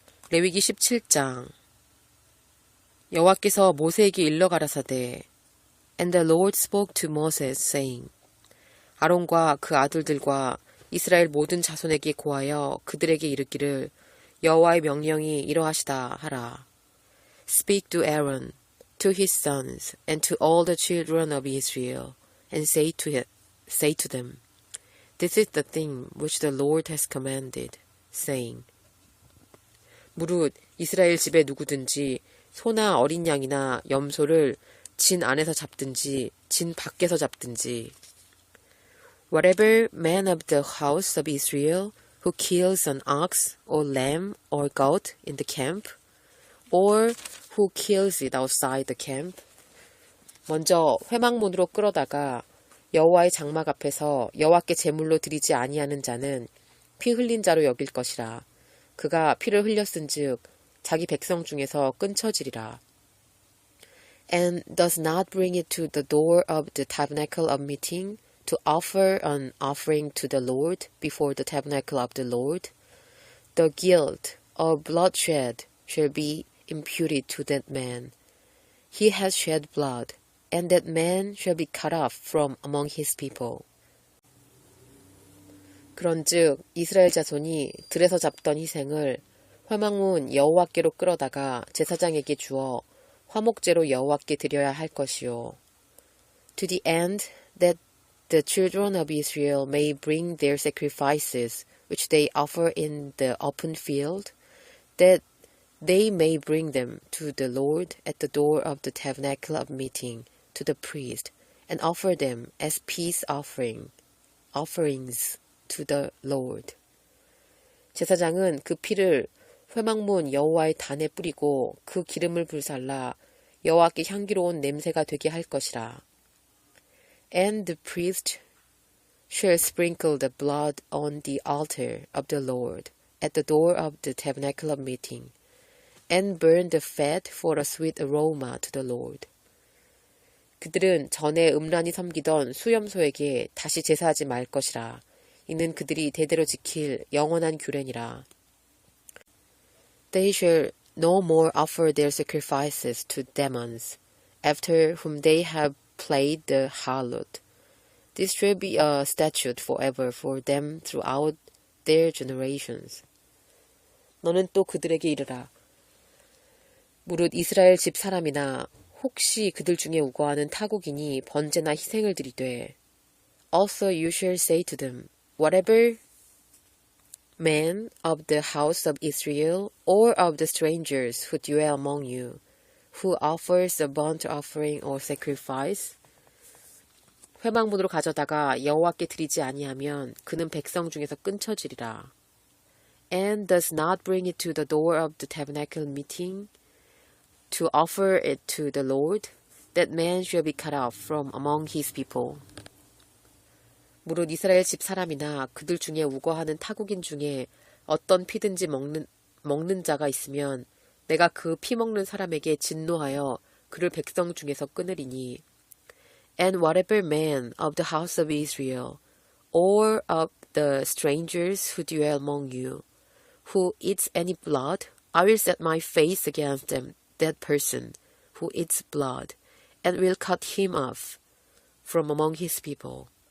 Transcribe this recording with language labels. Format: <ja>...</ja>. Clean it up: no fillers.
<ko>레위기 17장. 여호와께서 모세에게 일러 가라사대</ko> <en>And the Lord spoke to Moses, saying</en> <ko>아론과 그 아들들과 이스라엘 모든 자손에게 고하여 그들에게 이르기를 여호와의 명령이 이러하시다 하라.</ko> <en>Speak to Aaron, to his sons, and to all the children of Israel, and say to them, This is the thing which the Lord has commanded, saying,</en> <ko>무릇 이스라엘 집에 누구든지 소나 어린 양이나 염소를 진 안에서 잡든지 진 밖에서 잡든지</ko> <en>Whatever man of the house of Israel who kills an ox or lamb or goat in the camp,</en> <ko>or who kills it outside the camp, 먼저 회막문으로 끌어다가 여호와의 장막 앞에서 여호와께 제물로 드리지 아니하는 자는 피 흘린 자로 여길 것이라. 그가 피를 흘렸은즉 자기 백성 중에서 끊쳐지리라.</ko> <en>And does not bring it to the door of the tabernacle of meeting to offer an offering to the Lord before the tabernacle of the Lord, the guilt of bloodshed shall be imputed to that man. He has shed blood, and that man shall be cut off from among his people.</en> <ko>그런즉 이스라엘 자손이 들에서 잡던 희생을 회막문 여호와께로 끌어다가 제사장에게 주어 화목제로 여호와께 드려야 할 것이요.</ko> <en>To the end that the children of Israel may bring their sacrifices which they offer in the open field, that they may bring them to the Lord at the door of the tabernacle of meeting to the priest, and offer them as peace offerings to the Lord.</en> <ko>제사장은 그 피를 회막문 여호와의 단에 뿌리고 그 기름을 불살라 여호와께 향기로운 냄새가 되게 할 것이라.</ko> <en>And the priest shall sprinkle the blood on the altar of the Lord at the door of the tabernacle of meeting, and burn the fat for a sweet aroma to the Lord.</en> <ko>그들은 전에 음란히 섬기던 수염소에게 다시 제사하지 말 것이라. 이는 그들이 대대로 지킬 영원한 규례니라.</ko> <en>They shall no more offer their sacrifices to demons, after whom they have played the harlot. This shall be a statute forever for them throughout their generations.</en> <ko>너는 또 그들에게 이르라. 무릇 이스라엘 집 사람이나 혹시 그들 중에 우거하는 타국인이 번제나 희생을 드리되,</ko> <en>Also you shall say to them, Whatever man of the house of Israel or of the strangers who dwell among you, who offers a burnt offering or sacrifice,</en> <ko>회막문으로 가져다가 여호와께 드리지 아니하면 그는 백성 중에서 끊쳐지리라.</ko> <en>And does not bring it to the door of the tabernacle meeting to offer it to the Lord, that man shall be cut off from among his people.</en> <ko>무릇 이스라엘 집 사람이나 그들 중에 우거하는 타국인 중에 어떤 피든지 먹는 자가 있으면 내가 그 피 먹는 사람에게 진노하여 그를 백성 중에서 끊으리니.</ko> <en>And whatever man of the house of Israel, or of the strangers who dwell among you, who eats any blood, I will set my face against that person who eats blood, and will cut him off from among his people.</en>